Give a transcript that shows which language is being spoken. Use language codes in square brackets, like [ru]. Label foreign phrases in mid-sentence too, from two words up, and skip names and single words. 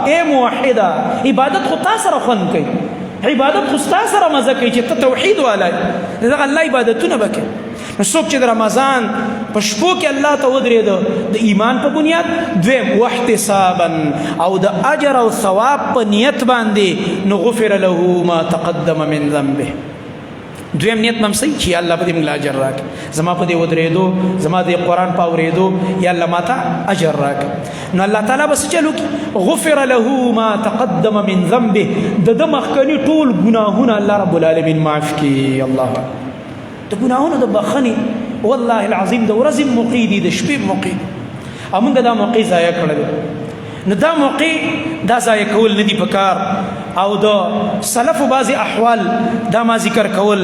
[ps] ای موحده، عبادت خو تا سره خوند کوي، عبادت خو ستا سره مزه کوي چې ته توحید والای. دغه الله عبادتونه به کوي. نو څوک چې د رمضان په شپو کې الله ته ودرېده د ایمان په بنیاد، دویم واحتسابا او د اجر او ثواب په نیت باندې، نو [ar] غفر له ما تقدم من ذنبه. [ps] دویم نیت مم صحیح چې الله په دې موږ اجر راکړي، زما په دې ودرېدو، زما د قرآن په اورېدو یا الله ماته اجر راکړي. نو الله تعالی به څه چلو کړي؟ [ar] غفر له ما تقدم من ذنبه، [ps] د ده مخکني ټول ګناهونه [ar] الله رب العالمین [ps] معاف کړي. الله د ګناهونو د بخښنې [ar] والله العظیم [ps] د ورځې موقع دي، د شپې موقع دي، او موږ دا موقع ضایع کړی. نو دا موقع دا ضایع کول نه دي پکار. او د سلفو بعضې احوال دا ما ذکر کول.